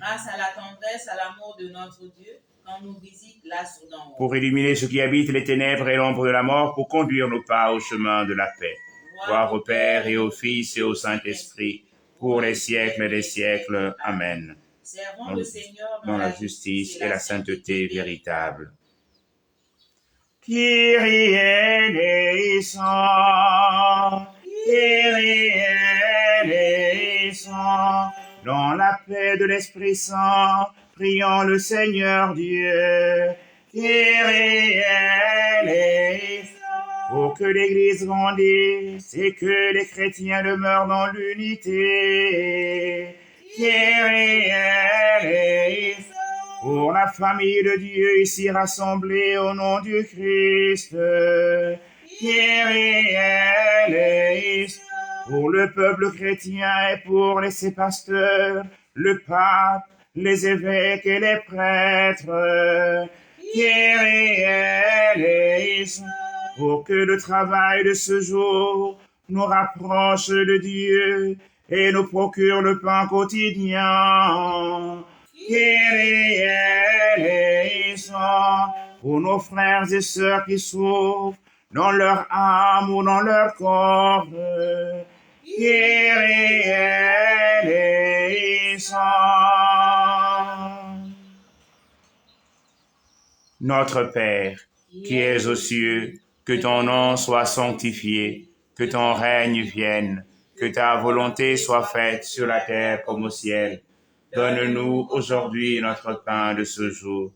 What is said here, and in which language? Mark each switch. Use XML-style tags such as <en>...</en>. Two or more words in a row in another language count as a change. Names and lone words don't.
<fr>Grâce à la tendresse, à l'amour de notre Dieu, quand nous visite l'astre d'en haut. Pour illuminer ceux qui habitent les ténèbres et l'ombre de la mort, pour conduire nos pas au chemin de la paix. Gloire au Père et au Fils et au Saint-Esprit, pour les siècles des siècles. Amen. Servons le Seigneur dans la justice et la sainteté véritable.</fr> <el>Κύριε ἐλέησον, Κύριε ἐλέησον,</el> <fr>dans la paix de l'Esprit Saint, prions le Seigneur Dieu.</fr> <el>Κύριε ἐλέησον,</el> <fr>pour que l'Église grandisse et que les chrétiens demeurent dans l'unité.</fr> <el>Κύριε ἐλέησον,</el> <fr>pour la famille de Dieu ici rassemblée au nom du Christ.</fr> <el>Κύριε ἐλέησον,</el> <fr>pour le peuple chrétien et pour ses pasteurs, le pape, les évêques et les prêtres.</fr> <el>Κύριε ἐλέησον,</el> <fr>pour que le travail de ce jour nous rapproche de Dieu et nous procure le pain quotidien.</fr> <el>Κύριε ἐλέησον,</el> <fr>pour nos frères et sœurs qui souffrent dans leur âme ou dans leur corps.</fr> <el>Κύριε ἐλέησον.</el> <fr>Notre Père, qui es aux cieux, que ton nom soit sanctifié, que ton règne vienne, que ta volonté soit faite sur la terre comme au ciel. Donne-nous aujourd'hui notre pain de ce jour.</fr>